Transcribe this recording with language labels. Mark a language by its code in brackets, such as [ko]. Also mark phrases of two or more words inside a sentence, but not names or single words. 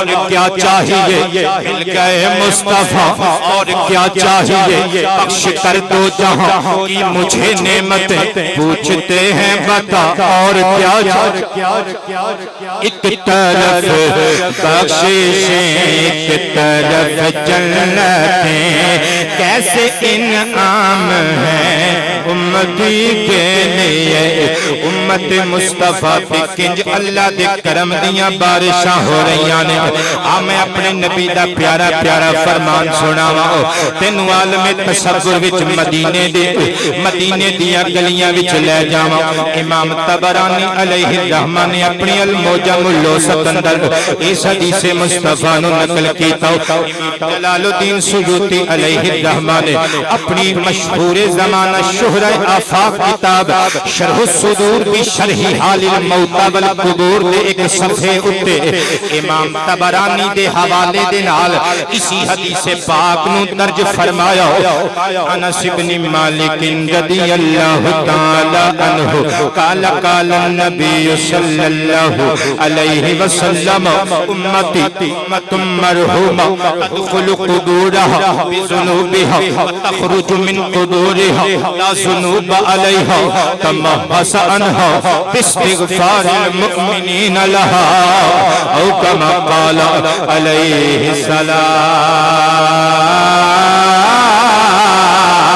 [ur] کیا چاہیے، مل گئے مصطفیٰ اور کیا چاہیے، بخش کر دو جہاں کی مجھے نعمتیں، پوچھتے ہیں بتا اور کیا چاہیے، ایک طرف بخششیں ایک طرف جنتیں، کیسے انعام ہیں امتی کے لیے۔ [pa] امت مصطفیٰ پہ کنج اللہ دے کرم دیاں بارشاں ہو رہیاں نے، میں اپنے نبی دا پیارا پیارا فرمان سناواں، تینوں عالم تصور وچ مدینے دیاں گلیاں وچ لے جاواں۔ امام طبرانی [ar] علیہ الرحمہ [pa] نے اپنی المعجم الاوسط اندر اس حدیث مصطفیٰ نو نقل کیتا، امام جلال الدین سیوطی [ar] علیہ الرحمہ [pa] نے اپنی مشہور زمانہ شہرہ آفاق کتاب شرح الصدور بھی شرح حال الموتى والقبور دے ایک صفحے اتے امام طبرانی دے حوالے دے نال اسی حدیث پاک نو [ar] درج فرمایا، انس بن مالک رضی اللہ تعالی عنہ قال قال النبی صلی اللہ علیہ وسلم امتی امت مرحومہ تدخل قبورها بذنوبها وتخرج من قبورها لا ذنوب عليها تمحص عنها باستغفار المؤمنين لها او كما قال عليه السلام۔